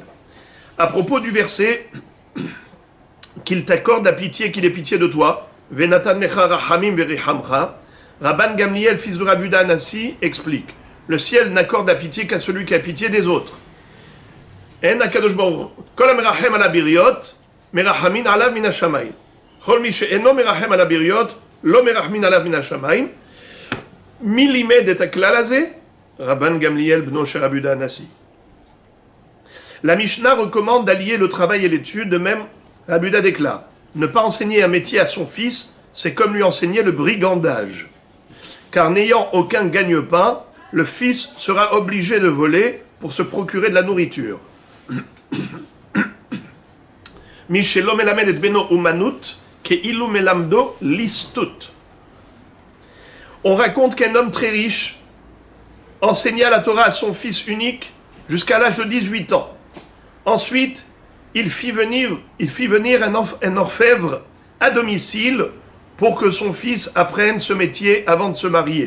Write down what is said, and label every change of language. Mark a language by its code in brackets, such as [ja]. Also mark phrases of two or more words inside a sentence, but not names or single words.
[fr] À propos du verset qu'il t'accorde la pitié, qu'il ait pitié de toi, [he] ונתן לך רחמים ורחמך, Rabban Gamliel, [fr] fils de Rabbi Yehuda Hanassi, explique: le ciel n'accorde la pitié qu'à celui qui a pitié des autres. [he] En הקדוש ברוך הוא, כל המרחם על הבריות, מרחמין עליו מן השמיים. כל מי שאינו מרחם על הבריות, לא מרחמין עליו מן השמיים. מי לימד את הכלל הזה? רבן גמליאל, בנו של רבי יהודה הנשיא. [fr] La Mishnah recommande d'allier le travail et l'étude, de même, Rabbi Yehuda déclare, ne pas enseigner un métier à son fils, c'est comme lui enseigner le brigandage. Car n'ayant aucun gagne-pain, le fils sera obligé de voler pour se procurer de la nourriture. [he] משלא מלמד את בנו אומנות, כאילו מלמדו ליסטות. [fr] On raconte qu'un homme très riche enseigna la Torah à son fils unique jusqu'à l'âge de 18 ans. Ensuite, il fit venir un orfèvre à domicile pour que son fils apprenne ce métier avant de se marier.